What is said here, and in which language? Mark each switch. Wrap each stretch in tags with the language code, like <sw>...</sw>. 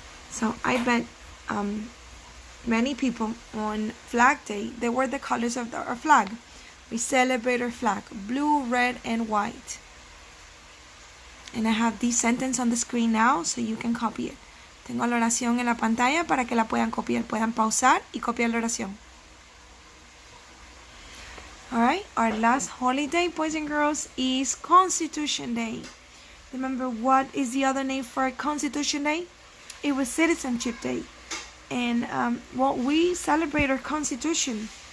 <en>So I bet many people on Flag Day, they wear the colors of our flag. We celebrate our flag, blue, red, and white. And I have this sentence on the screen now, so you can copy it.</en> <es>Tengo la oración en la pantalla para que la puedan copiar. Puedan pausar y copiar la oración.</es> <en>Alright, our last holiday, boys and girls, is Constitution Day. Remember what is the other name for Constitution Day? It was Citizenship Day. And we celebrate our Constitution.</en>